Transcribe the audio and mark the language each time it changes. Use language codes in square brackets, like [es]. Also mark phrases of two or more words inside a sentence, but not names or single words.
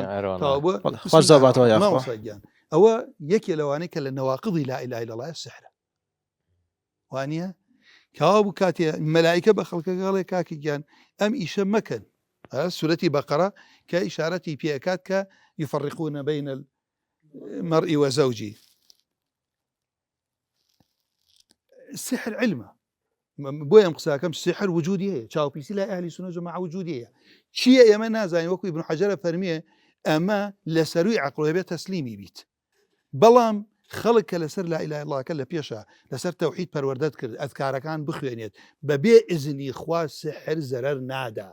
[ckb] خۆش زەباتەوە یاخوایان ئەوە یەکێ لەوانەیە کە لە نەواقضی [ar] لا ئیلاهە ئیلەڵڵاه [ckb] سحرە وانە کاوا بوو کاتێ مەلایکە بە خەڵکەگەڵێ کاکی گیان ئەم ئیشە مەکەن سورەتی بەقەرە کە ئیشارەتی پێکات کە [ar] يفرقون بين المرء وزوجه. السحر علمه [ckb] بۆیە قساکەم سحر وجودی هەیە، چاوپیسی لای ئەهلی سونە جەماعە وجودی هەیە. چییە ئێمە نازانین، وەکو ئیبن حەجەر فەرمیێ ئەمە لە سەروی عەقڵ بێت تەسلیمی بیت. بەڵام خەڵک کە لەسەر لا ئیلاهە ئیلڵاهەکە لە پێشە لەسەر تەوحید پەروەردەت کرد، ئەذکارەکان بخوێنێت بەبێ ئیزنی خوا، سحر زەرەر نادا.